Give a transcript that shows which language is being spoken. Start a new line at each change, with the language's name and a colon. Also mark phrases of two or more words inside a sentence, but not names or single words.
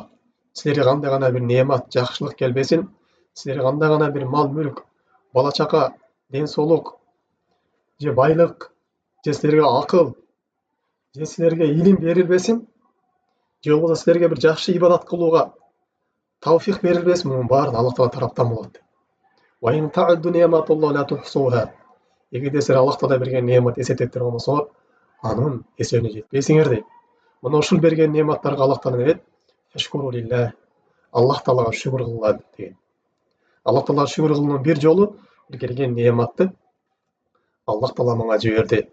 Kyrgyz: Силерге кандай гана бир неамат, жакшылык келбесин, силерге кандай гана бир мал мүлк, бала чака, ден соолук, же байлык, же силерге акыл, же силерге илим берилбесин, же болбосо силерге бир жакшы ибадат кылууга тавфик берилбесин, мунун баары Аллах Таала тараптан болот.
Arabic: وإن تعدوا نعمة الله لا تحصوها.
Kyrgyz: Эгерде силер Аллах Таала берген неамат эсептеп болмосоңор, анын эсебине жетпейсиңер дейт. Мына ушул берген неаматтарга Аллах Таала дейт:
Arabic: "فاشكروا لله".
Kyrgyz: Аллах Таалага шүгүр кылгыла деген. Аллах Таалага шүгүр кылуунун бир жолу бир келген неаматты Аллах Таала мага жиберди.